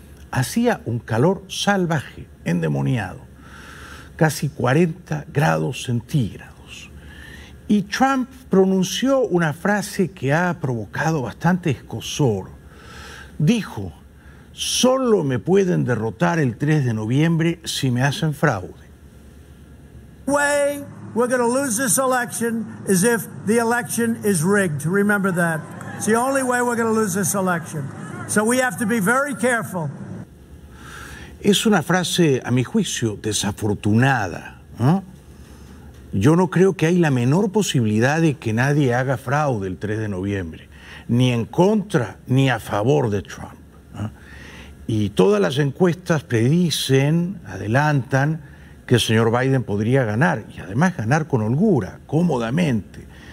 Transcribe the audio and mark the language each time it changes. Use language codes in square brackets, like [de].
[es] Hacía un calor salvaje, endemoniado, casi 40 grados centígrados. Y Trump pronunció una frase que ha provocado bastante escozor. Dijo: solo me pueden derrotar el 3 de noviembre si me hacen fraude. [en] Way. We're going to lose this election as if the election is rigged. Remember that. It's the only way we're going to lose this election. So we have to be very careful. [es] Es una frase, a mi juicio, desafortunada, ¿no? Yo no creo que hay la menor posibilidad de que nadie haga fraude el 3 de noviembre, ni en contra ni a favor de Trump, ¿no? Y todas las encuestas predicen, adelantan, que el señor Biden podría ganar, y además ganar con holgura, cómodamente.